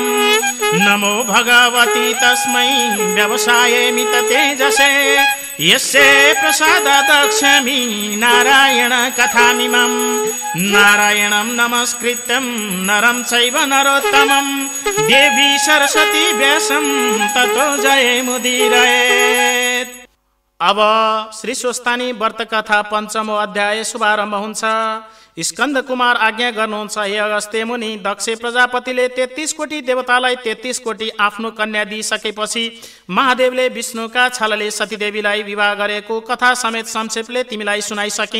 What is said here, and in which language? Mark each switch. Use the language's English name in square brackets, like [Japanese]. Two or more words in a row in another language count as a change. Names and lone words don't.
[Sanskrit] नमो भगवती तस्मै व्यवसायेमित तेजसे, यस्य प्रसादात् दक्ष्यामि नारायण कथामिमम्, नारायणं नमस्कृत्यं नरं चैव नरोत्तमं, देवी सरस्वती व्यासं ततो जयमुदीरयेत्। [Nepali] अब श्री स्वस्तानी व्रत कथा पञ्चमो अध्याय शुभारम्भ हुन्छ। स्कन्द कुमार आज्ञा गर्नुहुन्छ, हे अगस्त्य मुनि, दक्ष प्रजापतिले 33 कोटी देवतालाई 33 कोटी आफ्नो कन्या दिइसकेपछि महादेवले विष्णुका छलले सतीदेवीलाई विवाह गरेको कथा समेत संक्षेपले तिमीलाई सुनाइसके।